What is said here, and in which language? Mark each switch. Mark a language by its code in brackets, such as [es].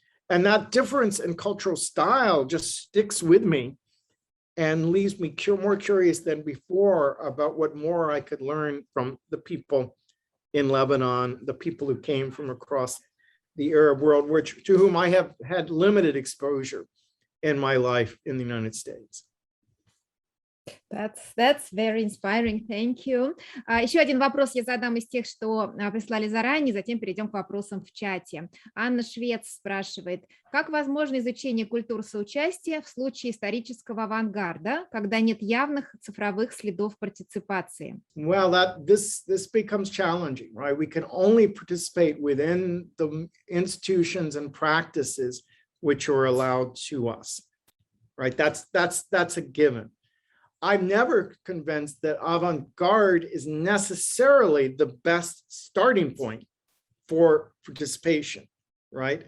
[en] And that difference in cultural style just sticks with me and leaves me more curious than before about what more I could learn from the people in Lebanon, the people who came from across the Arab world, to whom I have had limited exposure in my life in the United States. That's very inspiring. Thank you. [ru] Еще один вопрос я задам из тех, что прислали заранее, затем перейдем к вопросам в чате. Анна Швец спрашивает, как возможно изучение культур соучастия в случае исторического авангарда, когда нет явных цифровых следов партиципации? [en] Well, this becomes challenging, right? We can only participate within the institutions and practices which are allowed to us, right? That's a given. I'm never convinced that avant-garde is necessarily the best starting point for participation, right?